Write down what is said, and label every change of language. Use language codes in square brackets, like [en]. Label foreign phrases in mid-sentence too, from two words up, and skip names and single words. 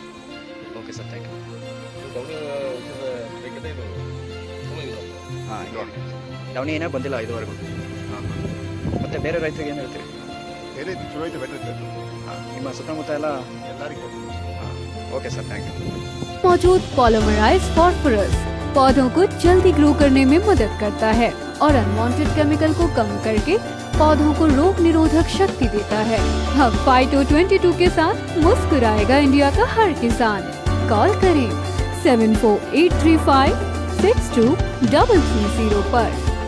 [en] OK sir, thank you. [kn] ಡೌನಿ ಔಷಧ ಬೇಕಂದ್ರೆ ಇದು ತುಂಬ ಯೂಸ್ ಆಗ್ತದೆ. ಹಾಂ. ಡೌನಿ ಏನೇ ಬಂದಿಲ್ಲ ಇದುವರೆಗೂ. ಹಾಂ. ಮತ್ತು ಬೇರೆ ರೈತರಿಗೆ ಏನು ಹೇಳ್ತೀರಿ? ಬೇರೆ ಚಲೋ ಐತೆ, ಬೆಟರ್ ಐತೆ. ಹಾಂ. ನಿಮ್ಮ ಸುತ್ತಮುತ್ತ ಎಲ್ಲ? ಎಲ್ಲರಿಗೂ. [en] ಹಾಂ. OK sir, thank you. [hi] मौजूद [en] polymerised phosphorus [hi] पौधों को जल्दी ग्रो करने में मदद करता है और [en] unwanted chemical [hi] को कम करके पौधों को रोग निरोधक शक्ति देता है। अब फाइटो 22 के साथ मुस्कुराएगा इंडिया का हर किसान। कॉल करें 74835 62330 पर।